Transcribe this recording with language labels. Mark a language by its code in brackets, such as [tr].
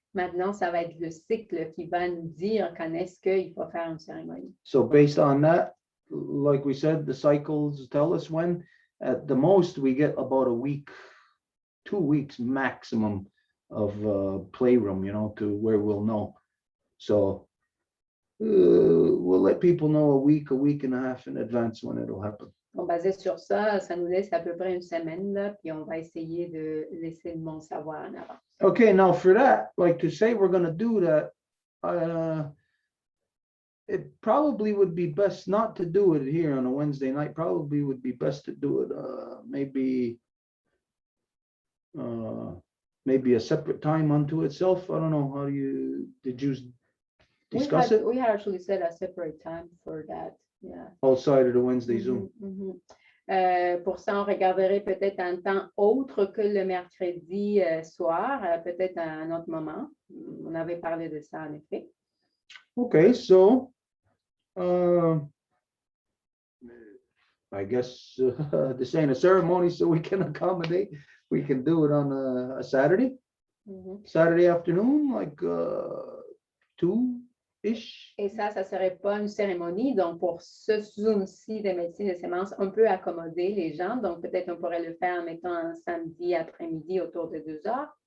[fr] Maintenant, ça va être le cycle qui va nous dire quand est-ce qu'il faut faire une cérémonie. [en] So based on that, like we said, the cycles tell us when. At the most, we get about a week, 2 weeks maximum of playroom, to where we'll know. So we'll let people know a week and a half in advance when it'll happen. [fr] Donc, basé sur ça, ça nous laisse à peu près une semaine, là, puis on va essayer de laisser le monde savoir en avant. [en] Okay, now for that, like to say we're going to do that, it probably would be best not to do it here on a Wednesday night. Probably would be best to do it maybe a separate time unto itself. I don't know. Did you discuss it? We had actually set a separate time for that. Yeah. Outside of the Wednesday Zoom. [fr] Pour ça, on regarderait peut-être un temps autre que le mercredi soir, peut-être à un autre moment. On avait parlé de ça en effet. [en] Okay, so I guess this ain't a ceremony, so we can accommodate. We can do it on a Saturday, Saturday afternoon, like 2-ish. [fr] Et ça serait pas une cérémonie. Donc, pour ce Zoom-ci de médecine de sémence, on peut accommoder les gens. Donc, peut-être on pourrait le faire, mettons, un samedi après-midi autour de 2 heures.